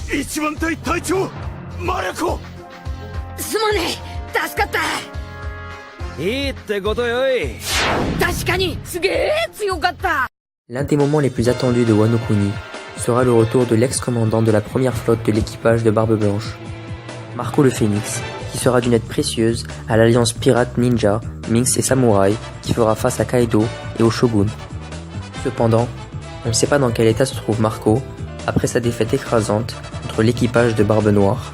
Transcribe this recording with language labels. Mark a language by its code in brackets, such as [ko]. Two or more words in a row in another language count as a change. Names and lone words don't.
[ja] 一番隊隊長マルコ。すまねえ、助かった。いいってことよい。確かにすげえ強かった。 [fr] L'un des moments les plus attendus de Wano Kuni sera le retour de l'ex-commandant de la première flotte de l'équipage de Barbe Blanche, Marco le Phénix, qui sera d'une aide précieuse à l'alliance pirate ninja, Minx et samouraï qui fera face à Kaido et au Shogun. Cependant, on ne sait pas dans quel état se trouve Marco après sa défaite écrasante contre l'équipage de Barbe Noire.